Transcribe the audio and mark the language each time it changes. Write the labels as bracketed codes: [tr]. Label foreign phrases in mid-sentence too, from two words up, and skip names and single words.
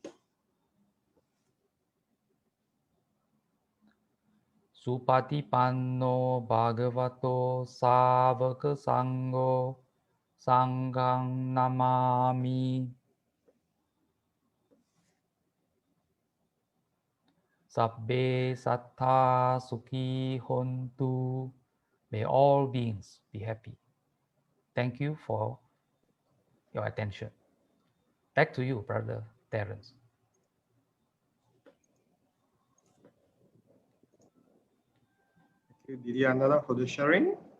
[pi] Supatipanno Bhagavato Savaka Sangho Sanghang Namami. Sabbe Sattha Sukhi Hontu. [en] May all beings be happy. Thank you for your attention. Back to you, Brother Terence. Thank you, Didi Ananda, for the sharing.